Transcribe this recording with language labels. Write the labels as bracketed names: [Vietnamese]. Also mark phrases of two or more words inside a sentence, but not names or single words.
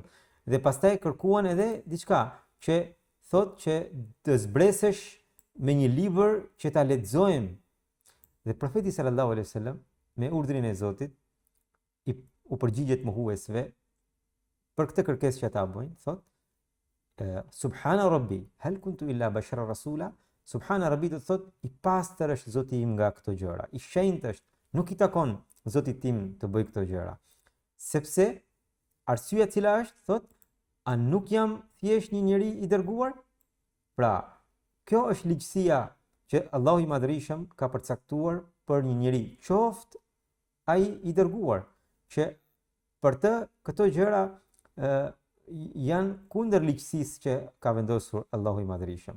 [Albanian] Dhe pastaj kërkuan edhe diçka që thotë që të zbresesh me një libër që ta lexojmë. Dhe profeti [Arabic] صلى الله عليه وسلم [Albanian] me urdhrin e Zotit u përgjigjet mohuesve për këtë kërkesë që ata bëjnë, thotë [Arabic] سبحان ربي هل كنت إلا بشرا رسولا. سبحان ربي [Albanian] do të thotë i pastër është Zoti im nga këto gjëra. I shenjtë është, nuk i takon Zotit tim të bëj këto gjëra. Sepse arsyeja e cila është, thotë, a nuk jam thjesht një njeri i dërguar? Pra, kjo është ligjësia që Allahu i Madhërisëm ka përcaktuar për një njeri, qoftë ai i dërguar, që për të këto gjëra janë kundër ligjësisë që ka vendosur Allahu i Madhërisëm.